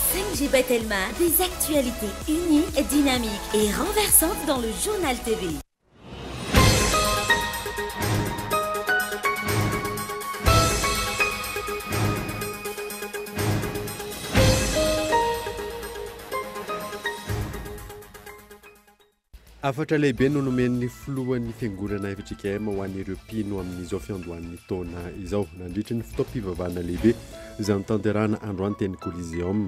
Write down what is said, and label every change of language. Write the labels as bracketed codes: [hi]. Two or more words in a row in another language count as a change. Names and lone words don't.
[fr] Angie Bettelma, des actualités uniques, dynamiques et renversantes dans le Journal TV. [mg] Afatra lehibe no nomen'ny filohan'ny fiangonana FJKM ho an'ireo mpino amin'izao fiandohan'ny taona izao nandritra ny fotoam-pivavahana lehibe izay notanterahana androany teny Coliseum.